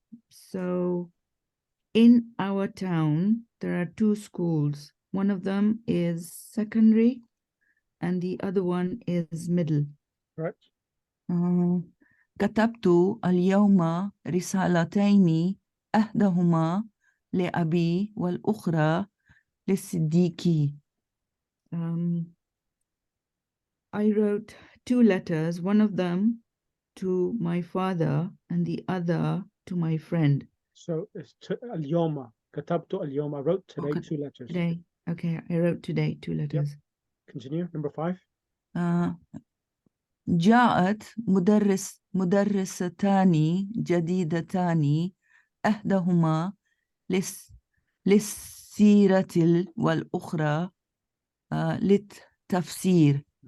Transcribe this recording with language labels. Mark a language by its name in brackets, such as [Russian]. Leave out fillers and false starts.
[English] So in our town there are two schools. One of them is secondary and the other one is middle. Right. [Arabic] كتبت اليوم رسالتين إحداهما لأبي والأخرى لصديقي. [English] I wrote two letters, one of them to my father and the other to my friend. So it's al-yawma. [Arabic] Katabtu al-yawma. [English] I wrote today two letters. Today. Okay, I wrote today two letters. Yep. Continue. Number 5. [Arabic] جاءت مدرستان جديدتان إحداهما للسيرة والأخرى للتفسير.